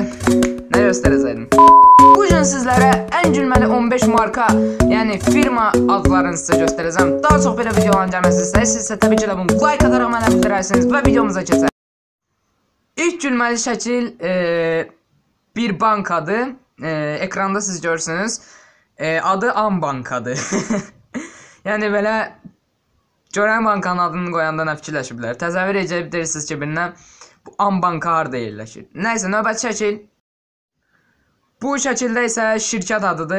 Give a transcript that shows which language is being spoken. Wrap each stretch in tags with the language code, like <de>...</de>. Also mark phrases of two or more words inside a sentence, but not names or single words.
<tr>Ne göstereceğim? Bugün sizlere en gülmeli 15 marka, yani firma adlarını size göstereceğim. Daha çok böyle videoların gelmesini isterseniz tabii ki de bunu like atarak bana bildirirsiniz ve videomuza geçelim. İlk gülmeli şekil bir bank adı. Ekranda siz görürsünüz. Adı Ambankadır.</tr> <az>Yəni belə görən bankanın adını qoyanda nə fikirləşiblər? Təsəvvür edebilirsiniz ki, birinə bu Ambanka harda yerləşir. Nəysə, növbəti şəkil. Bu şəkildə isə şirkət adıdır.</az>